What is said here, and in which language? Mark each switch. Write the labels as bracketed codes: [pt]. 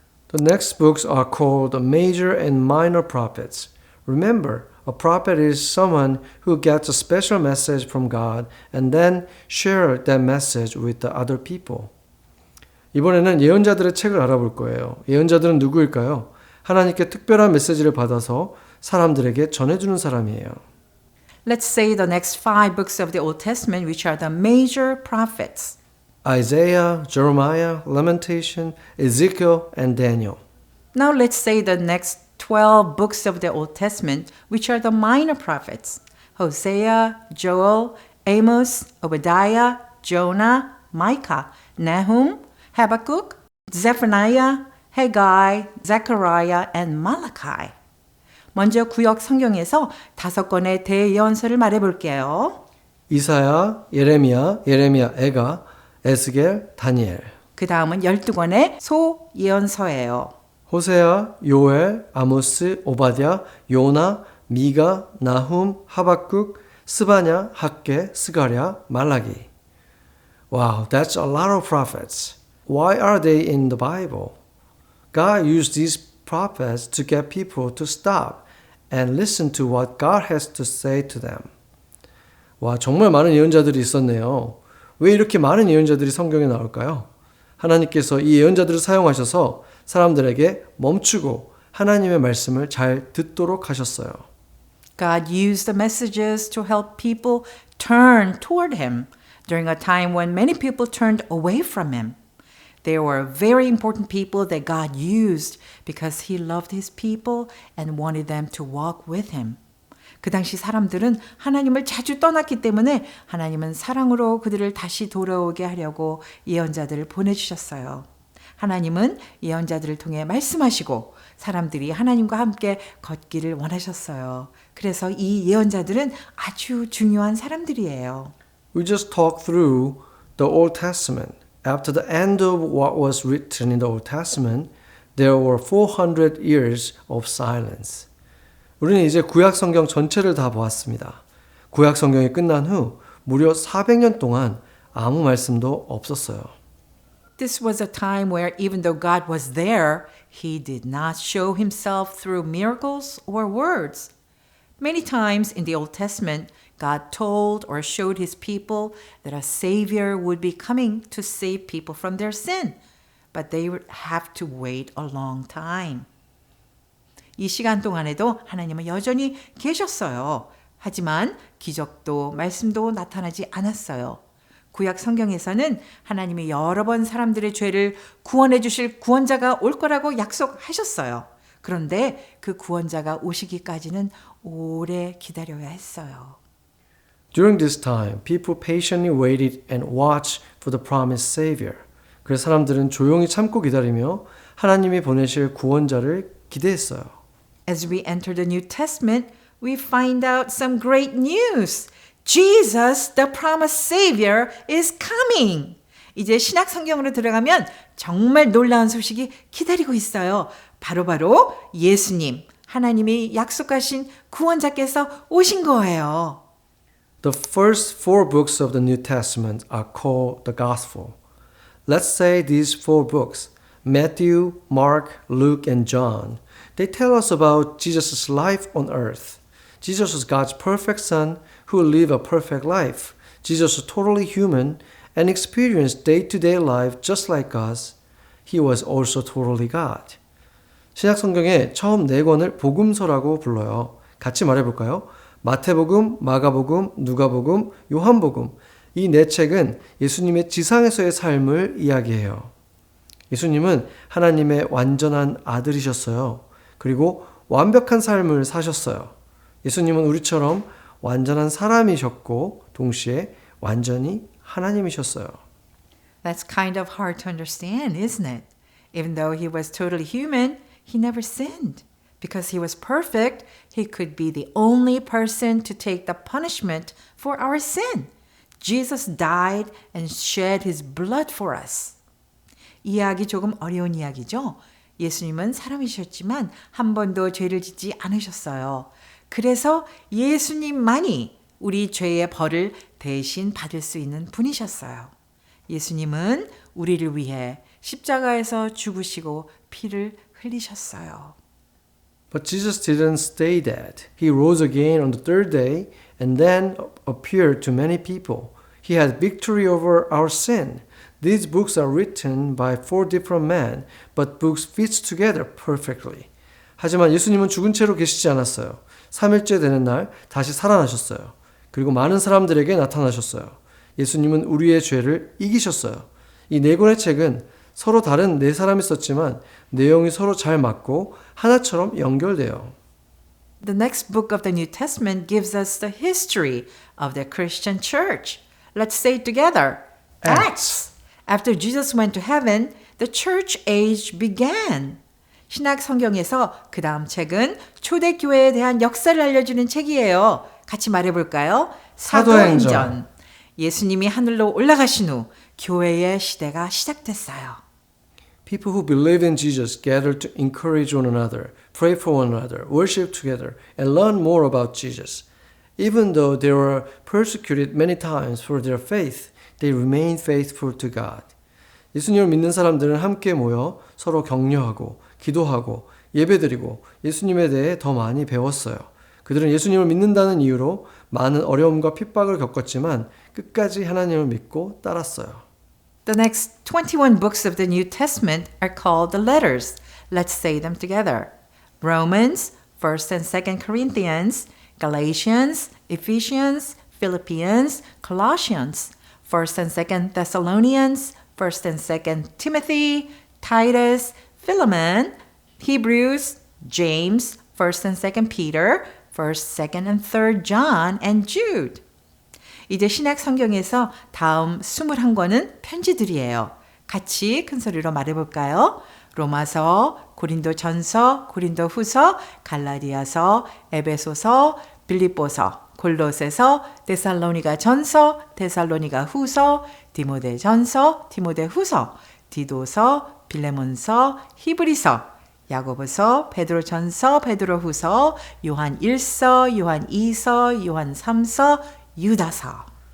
[en] The next books are called the major and minor prophets. Remember, a prophet is someone who gets a special message from God and then share that message with the other people. [ko] 이번에는 예언자들의 책을 알아볼 거예요. 예언자들은 누구일까요? 하나님께 특별한 메시지를 받아서 사람들에게 전해주는 사람이에요. [en] Let's say the next 5 books of the Old Testament, which are the major prophets. Isaiah, Jeremiah, Lamentation, Ezekiel, and Daniel. Now let's say the next 12 books of the Old Testament, which are the minor prophets. Hosea, Joel, Amos, Obadiah, Jonah, Micah, Nahum, Habakkuk, Zephaniah, Haggai, Zechariah, and Malachi. [ko] 먼저 구약 성경에서 5권의 대예언서를 말해볼게요. 이사야, 예레미야, 에가, 에스겔, 다니엘. 그 다음은 12권의 소예언서예요. 호세아, 요엘, 아모스, 오바댜, 요나, 미가, 나훔, 하박국, 스바냐, 학개, 스가랴, 말라기. [en] Wow, that's a lot of prophets. Why are they in the Bible? God used these prophets to get people to stop and listen to what God has to say to them. [ko] 와, 정말 많은 예언자들이 있었네요. 왜 이렇게 많은 예언자들이 성경에 나올까요? 하나님께서 이 예언자들을 사용하셔서 사람들에게 멈추고 하나님의 말씀을 잘 듣도록 하셨어요. [en] God used the messages to help people turn toward Him during a time when many people turned away from Him. They were very important people that God used because He loved His people and wanted them to walk with Him. [ko] 그 당시 사람들은 하나님을 자주 떠났기 때문에 하나님은 사랑으로 그들을 다시 돌아오게 하려고 예언자들을 보내주셨어요. 하나님은 예언자들을 통해 말씀하시고 사람들이 하나님과 함께 걷기를 원하셨어요. 그래서 이 예언자들은 아주 중요한 사람들이에요. [en] We just talked through the Old Testament. After the end of what was written in the Old Testament, there were 400 years of silence. [ko] 우리는 이제 구약 성경 전체를 다 보았습니다. 구약 성경이 끝난 후 무려 400년 동안 아무 말씀도 없었어요. [en] This was a time where even though God was there, he did not show himself through miracles or words. Many times in the Old Testament, God told or showed his people that a Savior would be coming to save people from their sin, but they would have to wait a long time. [ko] 이 시간 동안에도 하나님은 여전히 계셨어요. 하지만 기적도 말씀도 나타나지 않았어요. 구약 성경에서는 하나님이 여러 번 사람들의 죄를 구원해 주실 구원자가 올 거라고 약속하셨어요. 그런데 그 구원자가 오시기까지는 오래 기다려야 했어요. [en] During this time, people patiently waited and watched for the promised Savior. [ko] 그래서 사람들은 조용히 참고 기다리며 하나님이 보내실 구원자를 기대했어요. [en] As we enter the New Testament, we find out some great news. Jesus, the promised Savior, is coming. [ko] 이제 신약 성경으로 들어가면 정말 놀라운 소식이 기다리고 있어요. 바로 예수님, 하나님이 약속하신 구원자께서 오신 거예요. [en] The first four books of the New Testament are called the Gospel. Let's say these four books, Matthew, Mark, Luke, and John, they tell us about Jesus' life on earth. Jesus was God's perfect Son who lived a perfect life. Jesus was totally human and experienced day-to-day life just like us. He was also totally God. [ko] 신약 성경의 처음 네 권을 복음서라고 불러요. 같이 말해볼까요? 마태복음, 마가복음, 누가복음, 요한복음. 이 네 책은 예수님의 지상에서의 삶을 이야기해요. 예수님은 하나님의 완전한 아들이셨어요. 그리고 완벽한 삶을 사셨어요. 예수님은 우리처럼 완전한 사람이셨고 동시에 완전히 하나님이셨어요. [en] That's kind of hard to understand, isn't it? Even though he was totally human, he never sinned. Because he was perfect, he could be the only person to take the punishment for our sin. Jesus died and shed his blood for us. [ko] 이해하기 조금 어려운 이야기죠? 예수님은 사람이셨지만 한 번도 죄를 짓지 않으셨어요. 그래서 예수님만이 우리 죄의 벌을 대신 받을 수 있는 분이셨어요. 예수님은 우리를 위해 십자가에서 죽으시고 피를 흘리셨어요. [en] But Jesus didn't stay dead. He rose again on the third day and then appeared to many people. He had victory over our sin. These books are written by four different men, but books fit together perfectly. [ko] 하지만 예수님은 죽은 채로 계시지 않았어요. 3일째 되는 날 다시 살아나셨어요. 그리고 많은 사람들에게 나타나셨어요. 예수님은 우리의 죄를 이기셨어요. 이 네 권의 책은 서로 다른 네 사람이 썼지만 내용이 서로 잘 맞고 하나처럼 연결돼요. [en] The next book of the New Testament gives us the history of the Christian church. Let's say it together. Acts. After Jesus went to heaven, the church age began. [ko] 신약 성경에서 그 다음 책은 초대교회에 대한 역사를 알려주는 책이에요. 같이 말해볼까요? 사도행전. 예수님이 하늘로 올라가신 후 교회의 시대가 시작됐어요. [en] People who believe in Jesus gathered to encourage one another, pray for one another, worship together, and learn more about Jesus. Even though they were persecuted many times for their faith, they remained faithful to God. [ko] 예수님을 믿는 사람들은 함께 모여 서로 격려하고 기도하고 예배드리고 예수님에 대해 더 많이 배웠어요. 그들은 예수님을 믿는다는 이유로 많은 어려움과 핍박을 겪었지만 끝까지 하나님을 믿고 따랐어요. [en] The next 21 books of the New Testament are called the letters. Let's say them together. Romans, 1st and 2nd Corinthians, Galatians, Ephesians, Philippians, Colossians, 1st and 2nd Thessalonians, 1st and 2nd Timothy, Titus, Philemon, Hebrews, James, 1st and 2nd Peter, 1st, 2nd and 3rd John, and Jude. [ko] 이제 신약 성경에서 다음 21권은 편지들이에요. 같이 큰 소리로 말해볼까요? 로마서, 고린도전서, 고린도후서, 갈라디아서, 에베소서, 빌립보서, 골로새서, 데살로니가전서, 데살로니가후서, 디모데전서, 디모데후서, 디도서, 빌레몬서, 히브리서, 야고보서, 베드로전서, 베드로후서, 요한 1서, 요한 2서, 요한 3서, 유다서.